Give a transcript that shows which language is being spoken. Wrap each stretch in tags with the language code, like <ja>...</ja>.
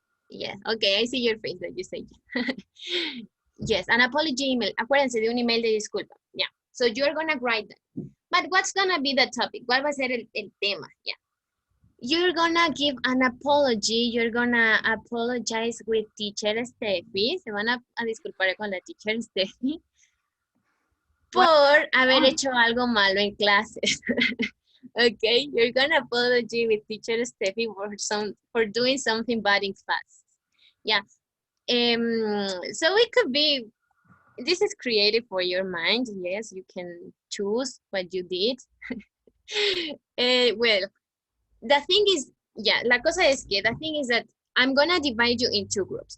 <en>Yeah, okay, I see your face that you say. Yes, an apology email.</en> <es>Acuérdense de un email de disculpa.</es> <en>Yeah, so you're gonna write that. But what's gonna be the topic?</en> <es>¿Cuál va a ser el tema?</es> <en>Yeah. You're gonna give an apology. You're gonna apologize with teacher Steffi.</en> <es>Se van a disculpar con la teacher Steffi por haber hecho algo malo en clases.</es> <en>Okay, you're gonna apologize with teacher Steffi for doing something bad in class. Yeah. So it could be, this is creative for your mind. Yes, you can choose what you did. Well, the thing is, yeah,</en> <es>la cosa es que,</es> <en>the thing is that I'm gonna divide you in two groups.</en>